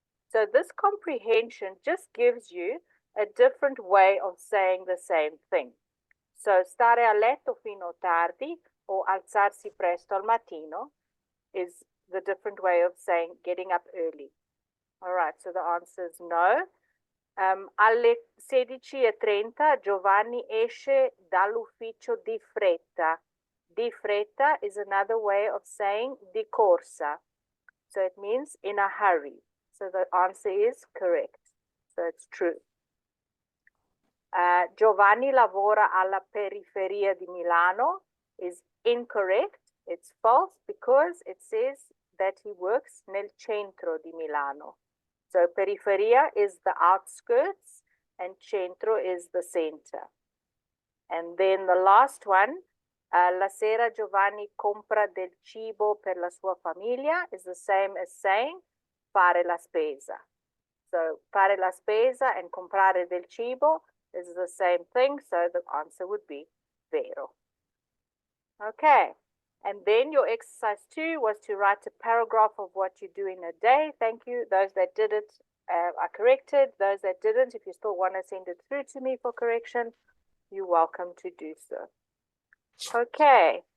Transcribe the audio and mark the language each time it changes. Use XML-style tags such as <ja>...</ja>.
<en>So this comprehension just gives you a different way of saying the same thing. So</en> <it>stare a letto fino tardi</it> <en>or</en> <it>alzarsi presto al mattino</it> <en>is the different way of saying getting up early. All right, so the answer is no.</en> <it>Alle 16:30 Giovanni esce dall'ufficio di fretta. Di fretta</it> <en>is another way of saying</en> <it>di corsa.</it> <en>So it means in a hurry. So the answer is correct. So it's true.</en> <it>Giovanni lavora alla periferia di Milano</it> <en>is incorrect. It's false because it says that he works</en> <it>nel centro di Milano.</it> <en>So periferia is the outskirts and centro is the center. And then the last one,</en> <it>la sera Giovanni compra del cibo per la sua famiglia</it> <en>is the same as saying</en> <it>fare la spesa.</it> <en>So</en> <it>fare la spesa</it> <en>and</en> <it>comprare del cibo</it> <en>is the same thing. So the answer would be vero. Okay. And then your exercise 2 was to write a paragraph of what you do in a day. Thank you. Those that did it are corrected. Those that didn't, if you still want to send it through to me for correction, you're welcome to do so. Okay.</en>